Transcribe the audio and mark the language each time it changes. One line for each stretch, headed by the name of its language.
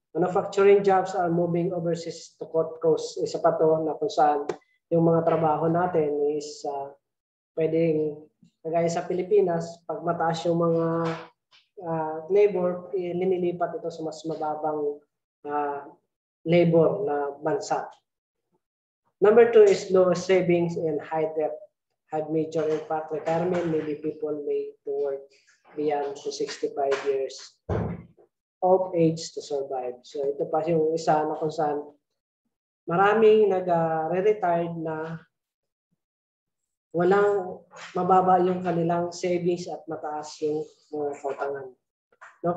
English: Manufacturing jobs are moving overseas to cut costs.
Filipino: Isa pa to na kung saan yung mga trabaho natin is pwedeng, kagaya sa Pilipinas, pag mataas yung mga labor, linilipat ito sa mas mababang labor na bansa.
English: Number two is low savings and high debt had major impact. Retirement, maybe people may to work beyond to 65 years of age to survive.
Filipino: So ito pa yung isa na kung saan maraming nag-re-retired na walang mababa yung kanilang savings at mataas yung mga kautangan. No?